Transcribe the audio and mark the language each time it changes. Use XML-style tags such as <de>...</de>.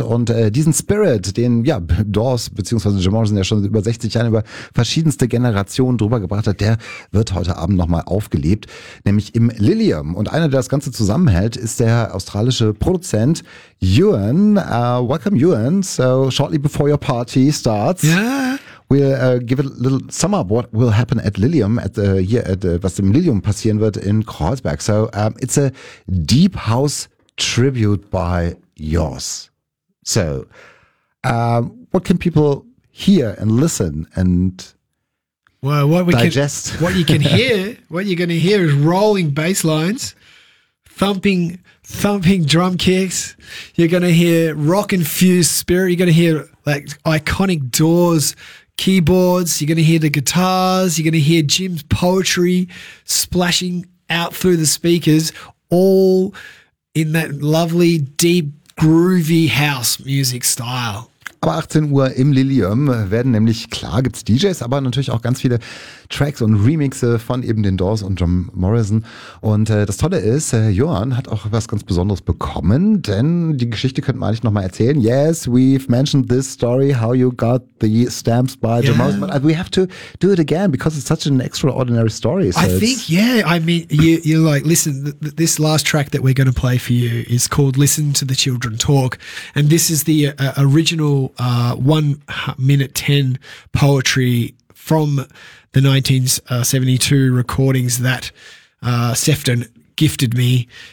<de>Und diesen Spirit, den ja Doors bzw. Jim Morrison ja schon über 60 Jahre über verschiedenste Generationen drüber gebracht hat, der wird heute Abend nochmal aufgelebt, nämlich im Lilium. Und einer, der das Ganze zusammenhält, ist der australische Produzent Ewan.</de> <en>Welcome, Ewan. So shortly before your party starts, yeah, we'll give a little sum up what will happen at Lilium,</en> <de>was im Lilium passieren wird in Kreuzberg.</de> <en>So it's a deep house tribute by yours. So what can people hear and listen and digest? What you can hear, what you're going to hear is rolling bass lines, thumping drum kicks. You're going to hear rock infused spirit. You're going to hear like iconic Doors keyboards. You're going to hear the guitars. You're going to hear Jim's poetry splashing out through the speakers, all in that lovely, deep, groovy house music style.</en> <de>Aber 18 Uhr im Lilium werden nämlich, klar gibt's DJs, aber natürlich auch ganz viele Tracks und Remixe von eben den Doors und John Morrison. Und das Tolle ist, Johan hat auch was ganz Besonderes bekommen, denn die Geschichte könnte man eigentlich nochmal erzählen.</de> <en>Yes, we've mentioned this story, how you got the stamps by John Morrison, but we have to do it again, because it's such an extraordinary story. So I think, yeah, I mean, you're like, listen, this last track that we're going to play for you is called Listen to the Children Talk, and this is the original 1 minute 10 poetry from the 1972 recordings that Sefton gifted me.</en>